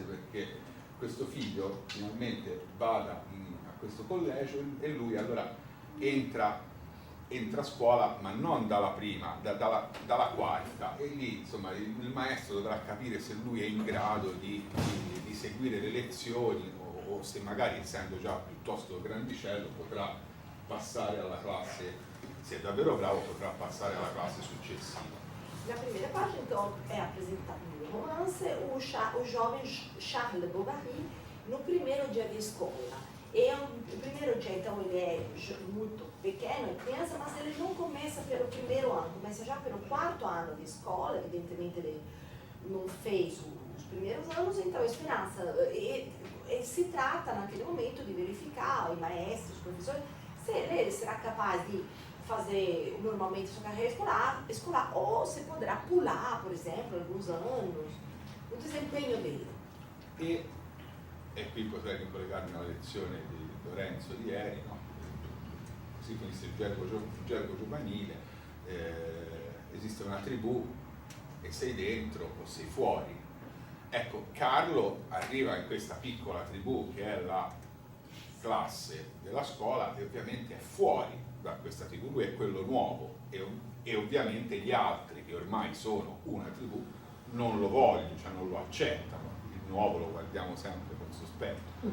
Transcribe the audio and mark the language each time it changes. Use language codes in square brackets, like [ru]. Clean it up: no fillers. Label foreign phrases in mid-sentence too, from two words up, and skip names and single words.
[it] perché questo figlio finalmente vada a questo collegio e lui allora entra a scuola, ma non dalla prima, dalla quarta, e lì insomma il maestro dovrà capire se lui è in grado di seguire le lezioni o se magari, essendo già piuttosto grandicello, potrà passare alla classe, se è davvero bravo potrà passare alla classe successiva. [pt] Na primeira página, então, é apresentado no romance o jovem Charles Bovary no primeiro dia de escola. E o primeiro dia, então, ele é muito pequeno, é criança, mas ele não começa pelo primeiro ano, começa já pelo quarto ano de escola. Evidentemente ele não fez os primeiros anos, então a esperança, e se trata naquele momento de verificar, os maestros, os professores, se ele será capaz de fazer normalmente sua carreira escolar ou se poderá pular, por exemplo, alguns anos, o desempenho dele. [it] E qui potrei ricollegarmi alla lezione di Lorenzo di ieri, no? si finisce il gergo giovanile, esiste una tribù e sei dentro o sei fuori. Ecco, Carlo arriva in questa piccola tribù che è la classe della scuola e ovviamente è fuori da questa tribù, lui è quello nuovo e ovviamente gli altri che ormai sono una tribù non lo vogliono, cioè non lo accettano, il nuovo lo guardiamo sempre con sospetto.